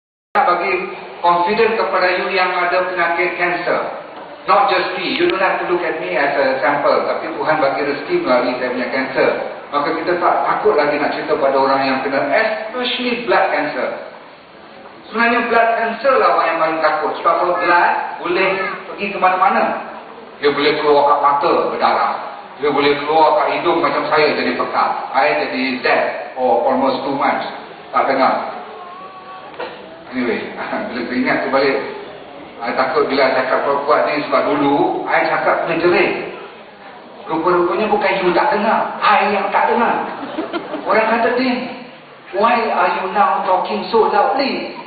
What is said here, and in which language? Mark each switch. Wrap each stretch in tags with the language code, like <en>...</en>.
<ms>nak bagi confident kepada you yang ada penyakit kanser.</ms> <en>Not just me, you don't have to look at me as a sample,</en> <ms>tapi Tuhan bagi rezeki melalui saya punya kanser. Maka kita tak takut lagi nak cerita pada orang yang kena,</ms> <en>especially blood cancer.</en> <ms>Sebenarnya blood cancer lah orang yang paling takut. Sebab kalau blood boleh pergi ke mana-mana. Dia boleh keluar kat mata berdarah. Dia boleh keluar kat hidung macam saya jadi pekat.</ms> <en>I jadi dead for almost 2 months.</en> <ms>Tak dengar. Anyway, bila teringat tu balik, I takut bila cakap kuat-kuat ni sebab dulu I cakap kena jerit. Rupa-rupanya bukan you tak dengar, I yang tak dengar. Orang kata ni,</ms> <en>why are you now talking so loudly?</en>